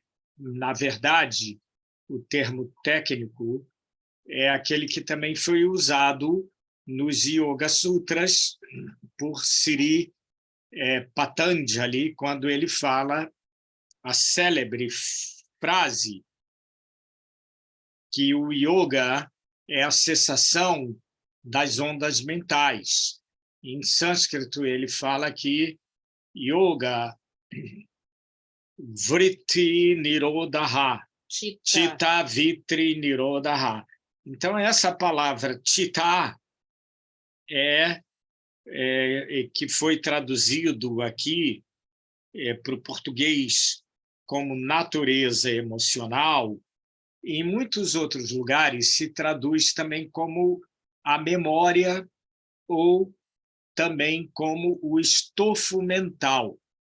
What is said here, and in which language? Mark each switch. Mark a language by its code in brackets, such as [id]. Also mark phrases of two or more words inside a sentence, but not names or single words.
[pt] na verdade, o termo técnico é aquele que também foi usado nos Yoga Sutras por Sri Patanjali, quando ele fala a célebre frase que o yoga é a cessação das ondas mentais. Em sânscrito, ele fala que [sa] योग वृत्ति निरोध, चित्त वित्रि निरोध. [pt] Então, essa palavra chitta que foi traduzido aqui para o português como natureza emocional, em muitos outros lugares se traduz também como a memória ou também como o estofo mental.